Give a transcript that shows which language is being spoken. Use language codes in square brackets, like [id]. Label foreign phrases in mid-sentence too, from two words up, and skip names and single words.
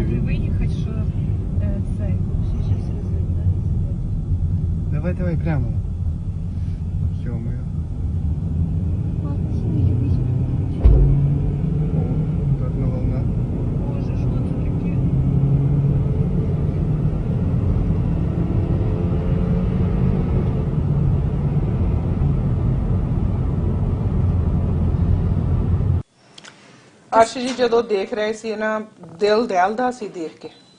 [uk] Виїхати, що цей. Давай прямо. [ru] Ё-моё. О, одна волна. [uk] Боже, що це таке? [pa] ਆਸ਼ੀ ਜੀ ਜਦੋਂ ਦੇਖ ਰਹੇ ਸੀ ਨਾ, ਦਿਲ ਦਹਿਲਦਾ ਸੀ ਦੇਖ ਕੇ।